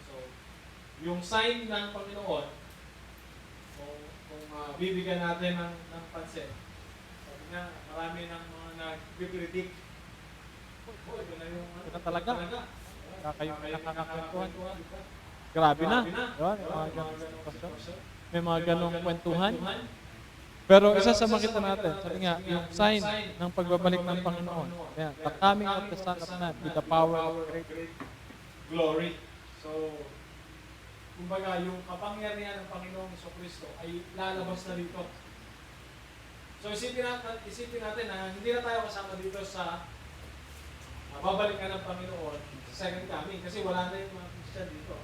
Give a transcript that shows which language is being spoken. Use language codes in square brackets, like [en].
[tl] So, yung sign ng Panginoon, kung bibigyan natin ng pansin, sabi nga, marami ng mga nag-predict. Ito na yung Ito talaga. kayo nakakakwentuhan. Grabe na. Diba? May mga ganong sitwasyon. May mga ganong kwentuhan. Pero isa sa makita natin, sabi nga, yung sign ng pagbabalik ng Panginoon. [en] Ayan, the coming of the Son of Man with the power of great glory. [tl] So, kumbaga, yung kapangyarihan ng Panginoong Jesucristo ay lalabas na dito. So, isipin natin na hindi na tayo kasama dito sa babalikan ng Panginoon sa second coming kasi wala na yung mga Christian dito.